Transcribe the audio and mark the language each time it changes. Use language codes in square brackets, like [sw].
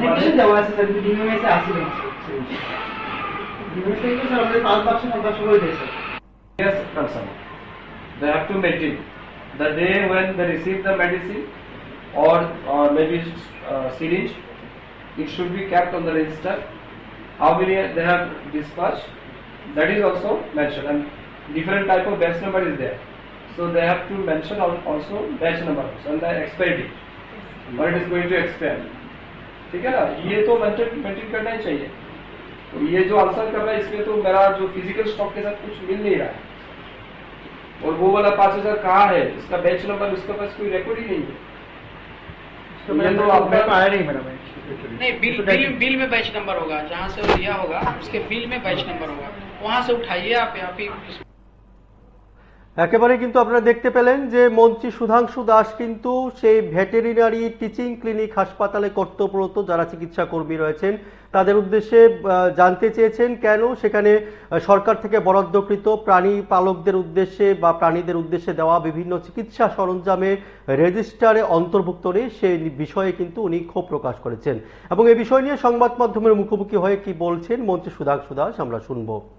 [bn] Revision দেওয়া আছে sir, DMS এ আসবে ডিএমএস এ তো স্যার আমাদের 5 বাক্স করে দিয়েছে। [en] Yes, concern. They have to maintain the day when they receive the medicine or maybe syringe. It should be kept on the register. How many they have dispatched, that is also mentioned, and different type of batch number is there. So they have to mention also batch number and the expiry date, when it is going to expire. [hi] ठीक है ना, ये तो maintain करना ही चाहिए। तो ये जो आंसर कर रहा है इसमें तो मेरा जो फिजिकल स्टॉक के साथ कुछ मिल नहीं रहा है, और वो वाला 5000 कहाँ है, इसका बैच नंबर उसके पास कोई रिकॉर्ड ही नहीं है। ये तो आपका आया नहीं मैडम, नहीं बिल में बैच नंबर होगा, जहाँ से वो लिया होगा उसके बिल में बैच नंबर होगा, वहाँ से उठाइए आप ही। [bn] একেবারে কিন্তু আপনারা দেখতে পেলেন যে মন্ত্রী সুধাংশু দাস কিন্তু সেই ভেটেরিনারি টিচিং ক্লিনিক হাসপাতালে কর্তব্যরত যারা চিকিৎসা কর্মী রয়েছেন তাদের উদ্দেশ্যে জানতে চেয়েছেন কেন সেখানে সরকার থেকে বরাদ্দকৃত প্রাণী পালকদের উদ্দেশ্যে বা প্রাণীদের উদ্দেশ্যে দেওয়া বিভিন্ন চিকিৎসা সরঞ্জামের রেজিস্টারে অন্তর্ভুক্ত নেই সেই বিষয়ে কিন্তু উনি ক্ষোভ প্রকাশ করেছেন এবং এই বিষয় নিয়ে সংবাদ মাধ্যমের মুখোমুখি হয়ে কি বলছেন মন্ত্রী সুধাংশু দাস আমরা শুনবো।